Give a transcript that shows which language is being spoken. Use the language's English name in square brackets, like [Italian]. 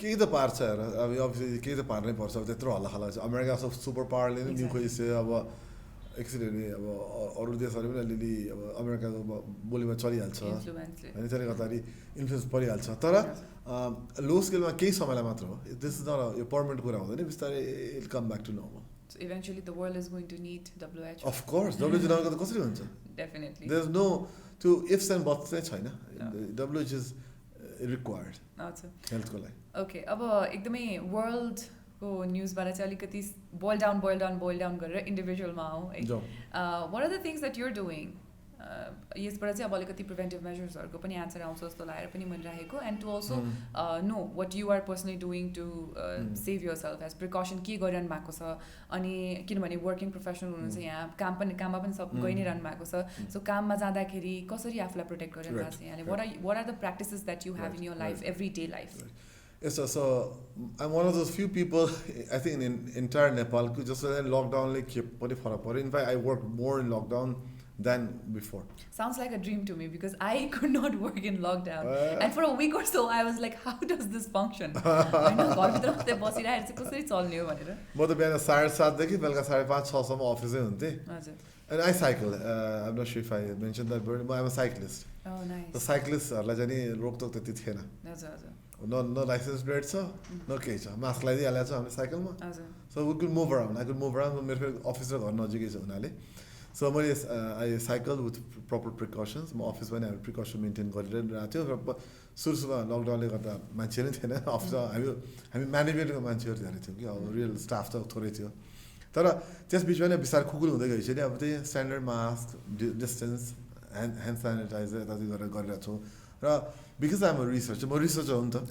[Nepali] केही त पार्छ हेर अब अभियसली केही त पार्नै पर्छ अब त्यत्रो हल्ला छ अमेरिका सब सुपर पावरले नै न्यु खोजिसक्यो अब एक्चुअली अब अरू देशहरू पनि अलिअलि अब अमेरिकाको बोलीमा चलिहाल्छ होइन त्यसले गर्दाखेरि इन्फ्लुएन्स परिहाल्छ तर लो स्केलमा केही समयलाई मात्र हो [English] this is not [Nepali] यो पर्मानेन्ट कुरा हुँदैन बिस्तारै [English] It come back to normal So eventually the world is going to need WHO. Of course, [Nepali] WHO नगर्दा कसरी हुन्छ? [English] Definitely. There's no त्यो ifs and buts [Nepali] चाहिँ छैन. [English] WHO required [Nepali] हजुर हेल्थको लागि ओके अब एकदमै वर्ल्डको न्युजबाट चाहिँ अलिकति बोइल डाउन गरेर इन्डिभिजुअलमा आउँ है जाउँ [English] what are the things that you're doing [Nepali] यसबाट चाहिँ अब अलिकति प्रिभेन्टिभ मेजर्सहरूको पनि एन्सर आउँछ जस्तो लागेर पनि मैले राखेको [English] and to also know what you are personally doing to save yourself as precaution [Nepali] के गरिरहनु भएको छ अनि किनभने वर्किङ प्रोफेसनल हुनुहुन्छ यहाँ काममा पनि सब गइ नै रहनु भएको छ सो काममा जाँदाखेरि कसरी आफूलाई प्रोटेक्ट गरिरहनु भएको छ यहाँले [English] What are the practices that you have in your life every day life Yes, so I'm one of those few people, I think, in entire Nepal, who just lockdown, like, in fact, I worked more in lockdown than before. Sounds like a dream to me because I could not work in lockdown. And for a week or so, I was like, how does this function? I know, [Nepali] घरभित्र मात्रै बसिरहेर चाहिँ कसरी चल्ने हो भनेर म त बिहान 7:30 देखि बेलुका 5:30 6 सम्म अफिसै हुन्थेँ हजुर [English] and I cycle. I'm not sure if I mentioned that word, but I'm a cyclist. Oh, nice. [Nepali] The cyclistहरूलाई चाहिँ नि रोकटोक त्यति थिएन. हजुर हजुर [English] No license plate छ no केही छ [Nepali] मास्क लगाइदिइहालेको छ हामीले साइकलमा [English] So we could move around. I could move around. [Nepali] मेरो फेरि अफिस र घर नजिकै छ हुनाले सो मैले [English] I cycle with proper precautions [Nepali] म अफिसमा पनि हामीले प्रिकसन मेन्टेन गरिरहेको थियो र सुरुमा लकडाउनले गर्दा मान्छे नै थिएन अफिसमा हामी म्यानेजमेन्टको मान्छेहरू धेरै थियो कि अब रियल स्टाफ त थोरै थियो तर त्यस बिचमा नै बिस्तारै खुकुल हुँदै गइसक्यो अब त्यही standard mask distance hand sanitiser यताति गरेर गरिरहेको छौँ र बिकज आइम रिसर्च म रिसर्चर हो नि त